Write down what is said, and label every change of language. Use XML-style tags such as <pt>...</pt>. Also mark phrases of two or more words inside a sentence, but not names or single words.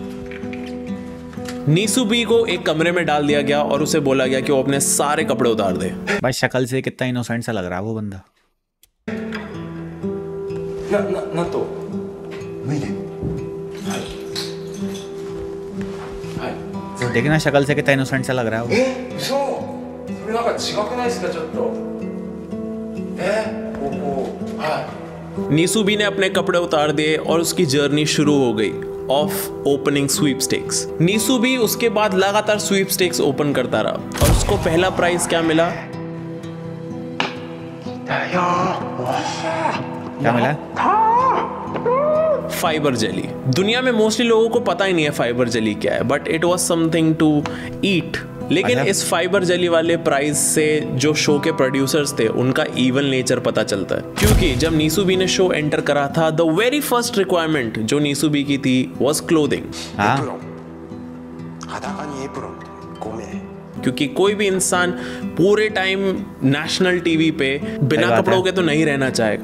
<hi>नीसुबी को एक कमरे में डाल दिया गया और उसे बोला गया कि वो अपने सारे कपड़े उतार दे। भाई शक्ल से कितना इनोसेंट सा लग रहा है वो बंदा। ना तो देखना शक्ल से कितना इनोसेंट सा लग रहा है वो।</hi> <ja>嘘それなんか違くないですかちょっとここはい</ja> <hi>नीसुबी ने अपने कपड़े उतार दिए और उसकी जर्नी शुरू हो गई</hi> <en>of opening sweepstakes.</en> <hi>नीसुबी उसके बाद लगातार स्वीपस्टेक्स ओपन करता रहा और उसको पहला प्राइज क्या मिला? क्या मिला? फाइबर जेली। दुनिया में मोस्टली लोगों को पता ही नहीं है फाइबर जेली क्या है,</hi> <en>but it was something to eat.</en> <hi>लेकिन इस फाइबर जेली वाले प्राइस से जो शो के प्रोड्यूसर्स थे उनका</hi> <en>evil nature</en> <hi>पता चलता है, क्योंकि जब नीसुबी ने</hi> <en>show enter</en> <hi>करा था</hi> <en>the very first requirement</en> <hi>जो नीसुबी की थी</hi> <en>was clothing.</en> <hi>क्योंकि कोई भी इंसान पूरे टाइम</hi> <en>national TV</en> <hi>पे बिना कपड़ों के तो नहीं रहना चाहेगा।</hi>